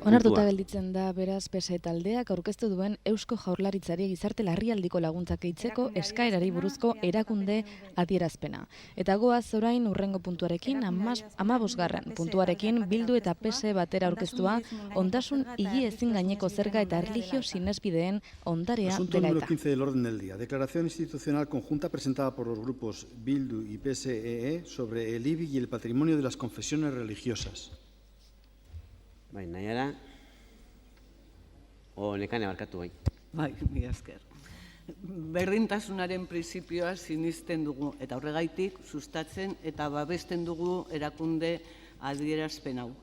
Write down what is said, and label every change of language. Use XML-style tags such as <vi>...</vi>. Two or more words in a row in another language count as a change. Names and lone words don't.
<eu>Onartuta gelditzen da, beraz, PSE taldeak aurkeztu duen Eusko Jaurlaritzari gizarte larrialdiko laguntzak gehitzeko eskaerari buruzko erakunde adierazpena. Eta goaz orain urrengo puntuarekin, 15. puntuarekin, Bildu eta PSE batera aurkeztua ondasun higiezin gaineko zerga eta erlijio sinesbideen ondarea</eu> <es>Asunto</es> <eu>dela</eu> <es>número</es> <eu>eta.</eu> <es>15 del orden del día. Declaración institucional conjunta presentada por los grupos Bildu y PSE sobre el IBI y el patrimonio de las confesiones religiosas.</es> <eu>Bai, nahiara, nekane barkatu bai. Bai, mila esker. Berdintasunaren printzipioa sinisten dugu, eta horregaitik sustatzen eta babesten dugu erakunde adierazpen hau.</eu>